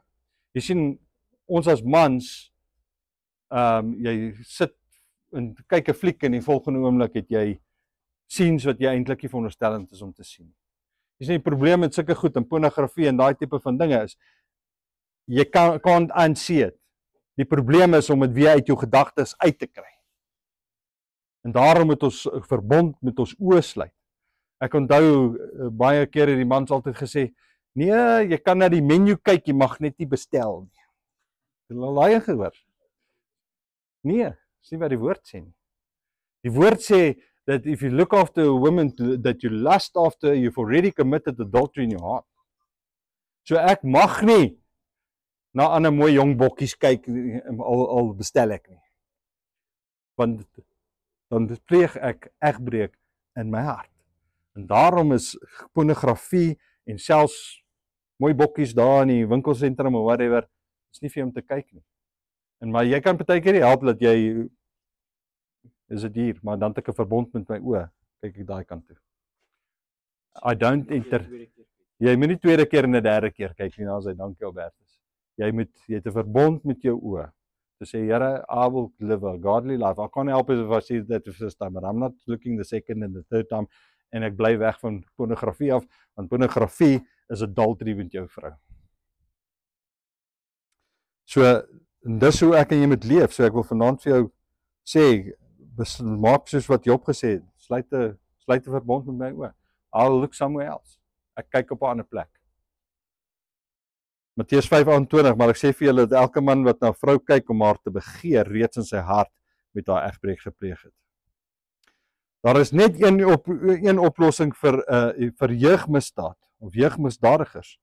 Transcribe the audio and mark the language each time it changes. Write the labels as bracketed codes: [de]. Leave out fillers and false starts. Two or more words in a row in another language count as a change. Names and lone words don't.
[af] Jy sien, ons as mans, jy sit en kyk 'n fliek en die volgende oomblik het jy scenes wat jy eintlik nie veronderstellend is om te sien. Jy sien, die probleem met sulke goed en pornografie en daai tipe van dinge is, jy [en] can't unsee it. [af] Die probleem is om dit weer uit jou gedagtes uit te kry. En daarom moet ons 'n verbond met ons oë sluit. Ek onthou baie kere die mans altyd gesê, nee, jy kan na die menu kyk, jy mag net nie bestel nie. Het jy al daai gehoor? Nee, dis nie wat die woord sê nie. Die woord sê [en] that if you look after a woman that you lust after, you've already committed adultery in your heart. [af] So ek mag nie na ander mooi jong bokkies kyk al bestel ek nie. Want dan pleeg ek egbreek in my hart. En daarom is pornografie en selfs mooi bokkies daar in die winkelsentrum of whatever, is nie vir om te kyk nie. En maar jy kan partykeer help dat jy is dit hier, maar dan het ek 'n verbond met my oë, kyk ek daai kant toe. [en] I don't enter. [af] Jy moet nie tweede keer en 'n derde keer kyk nie, dan sê dankie Albertus. Jy het 'n verbond met jou oë. To sê, Here, [en] I will live a godly life. I can't help it if I see that the first time, but I'm not looking the second and the third time. [af] En ek bly weg van pornografie af, want pornografie is adultery met jou vrou. So, en dis hoe ek en jy moet leef. So ek wil vanaand vir jou sê, maak soos wat Job gesê het, sluit 'n verbond met my oë. [en] I'll look somewhere else. [af] Ek kyk op 'n ander plek. Matteus 5:28, maar ek sê vir julle dat elke man wat na 'n vrou kyk om haar te begeer, reeds in sy hart met haar egbreek gepleeg het. Daar is net een oplossing vir jeugmisdaad of jeugmisdadigers.